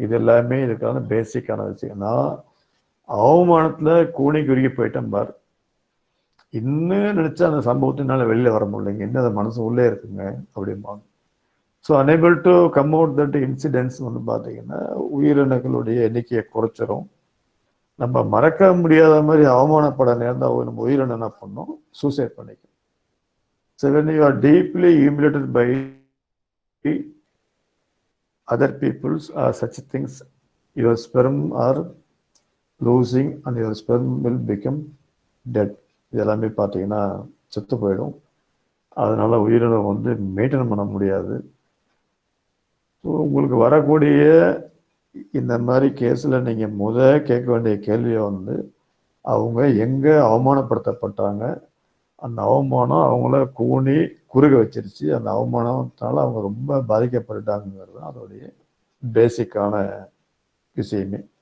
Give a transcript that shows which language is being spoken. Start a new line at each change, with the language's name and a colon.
Tamil: இது எல்லாமே இதுக்கான பேசிக்கான விஷயம். நான் அவமானத்தில் கூணி குறுகி போயிட்டேன் பார், இன்னும் நினச்சா அந்த சம்பவத்தினால வெளியில் வர முடியலைங்க, என்ன அது மனசு உள்ளே இருக்குங்க அப்படிம்பாங்க.
English: so unable to come out that incidents
Tamil: வந்து பார்த்தீங்கன்னா உயிரினங்களுடைய எண்ணிக்கையை குறைச்சிரும். நம்ம மறக்க முடியாத மாதிரி அவமானப்பட நேர்ந்தால் நம்ம உயிரினம் என்ன பண்ணோம், சூசைட் பண்ணிக்கும்.
English: So when you are deeply humiliated by other people's or such things, your sperm are losing and your sperm will become dead.
Tamil: இதெல்லாமே பார்த்தீங்கன்னா செத்து போயிடும். அதனால உயிரினம் வந்து மெயின்டைன் பண்ண முடியாது. ஸோ உங்களுக்கு வரக்கூடிய இந்த மாதிரி கேஸில் நீங்கள் கேட்க வேண்டிய கேள்வியை வந்து அவங்க எங்கே அவமானப்படுத்தப்பட்டாங்க, அந்த அவமானம் அவங்கள கூணி குறுக வச்சிருச்சு, அந்த அவமானத்தால் அவங்க ரொம்ப பாதிக்கப்பட்டுட்டாங்கிறது தான் அதோடைய பேசிக்கான விஷயமே.